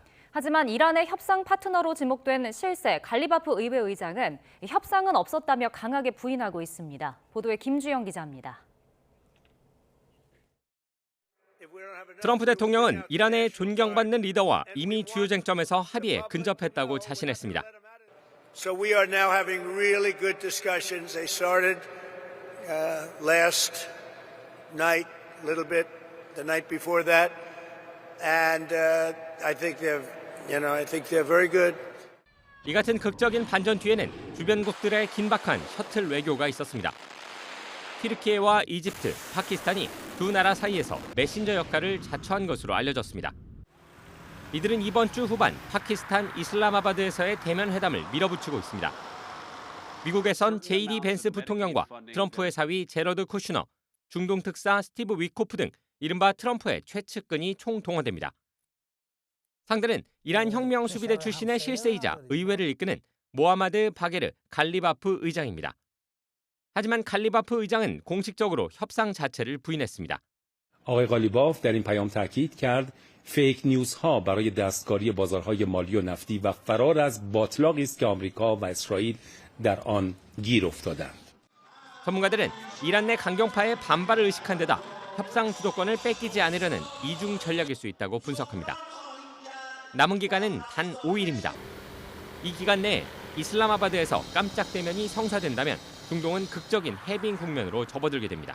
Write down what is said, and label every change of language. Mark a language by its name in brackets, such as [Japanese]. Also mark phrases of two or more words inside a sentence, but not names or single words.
[Korean] 하지만 이란의 협상 파트너로 지목된 실세 갈리바프 의회 의장은 협상은 없었다며 강하게 부인하고 있습니다. 보도에 김주영 기자입니다. 트럼프 대통령은 이란의 존경받는 리더와 이미 주요 쟁점에서 합의에 근접했다고 자신했습니다. [English] So we are now having really good discussions. They started last night, a little bit, the night before that, and I think they're very good. [Korean] 이 같은 극적인 반전 뒤에는 주변국들의 긴박한 셔틀 외교가 있었습니다. 튀르키예와 이집트, 파키스탄이 두 나라 사이에서 메신저 역할을 자처한 것으로 알려졌습니다. 이들은 이번 주 후반 파키스탄 이슬라마바드에서의 대면 회담을 밀어붙이고 있습니다. 미국에선 JD 벤스 부통령과 트럼프의 사위 제러드 쿠슈너, 중동 특사 스티브 위코프 등 이른바 트럼프의 최측근이 총동원됩니다. 상대는 이란 혁명수비대 출신의 실세이자 의회를 이끄는 모하마드 바게르 갈리바프 의장입니다. 하지만 갈리바프 의장은 공식적으로 협상 자체를 부인했습니다. [Persian] آقای قالیباف در این پیام تاکید کرد [English] fake newsها [Persian] برای دستکاری بازارهای مالی و نفتی و فرار از باطلاقی است که آمریکا و اسرائیل در آن گیر افتادند. [Korean] 전문가들은 이란 내 강경파의 반발을 의식한 데다 협상 주도권을 뺏기지 않으려는 이중 전략일 수 있다고 분석합니다. 남은 기간은 단 5일입니다. 이 기간 내에 이슬라마바드에서 깜짝 대면이 성사된다면 중동은 극적인 해빙 국면으로 접어들게 됩니다.